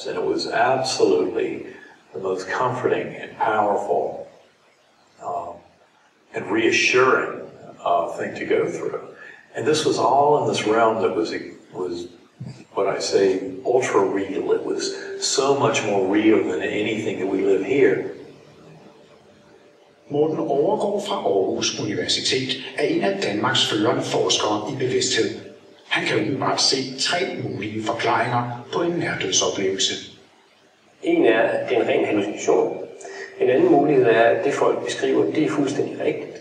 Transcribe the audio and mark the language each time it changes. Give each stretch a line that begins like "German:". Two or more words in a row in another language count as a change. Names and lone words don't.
English: And it was absolutely the most comforting and powerful and reassuring thing to go through. And this was all in this realm that was what I say, ultra real. It was so much more real than anything that we live here.
Danish: Morten Overgaard fra Aarhus Universitet er en af Danmarks førende forskere i bevidsthed. Han kan umiddelbart se 3 mulige forklaringer på en nærdødsoplevelse. En er, at det er en ren hallucination. En anden mulighed er, at det folk beskriver, det er fuldstændig rigtigt.